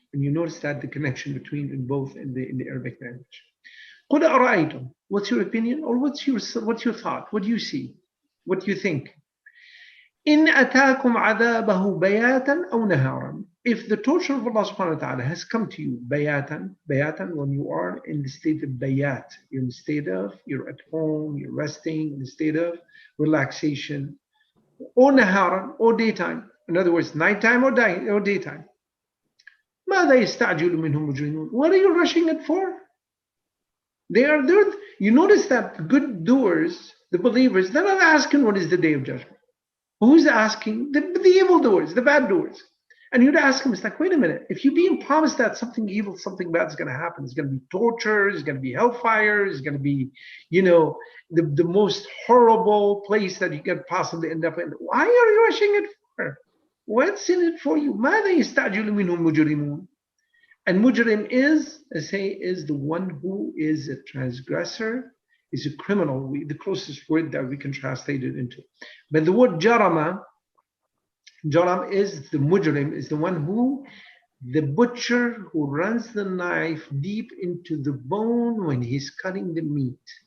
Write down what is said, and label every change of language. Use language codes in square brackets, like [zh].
[en] And you notice that the connection between in both in the Arabic language. [ar] قل أرأيتم, [en] what's your opinion? Or what's your thought? What do you see? What do you think? [ar] إن أتاكم عذابه بياتا أو نهارا. [en] If the torture of Allah subhanahu wa ta'ala has come to you, bayatan, when you are in the state of bayat, you're in the state of, you're at home, you're resting, in the state of relaxation, or naharan, or daytime. In other words, nighttime or daytime. [ar] ماذا يستعجل منه المجرمون. [en] What are you rushing it for? They are there. You notice that good doers, the believers, they're not asking what is the day of judgment. Who's asking? The evil doers, the bad doers. And you'd ask them, it's like, wait a minute, if you're being promised that something evil, something bad is going to happen, it's going to be torture, it's going to be hellfire, it's going to be, the most horrible place that you could possibly end up in. Why are you rushing it for? What's in it for you? [ar] ماذا يستعجل منهم مجرمون. [en] And mujrim is the one who is a transgressor, is a criminal, the closest word that we can translate it into. But the word jaram is the mujrim, is the one who, the butcher who runs the knife deep into the bone when he's cutting the meat.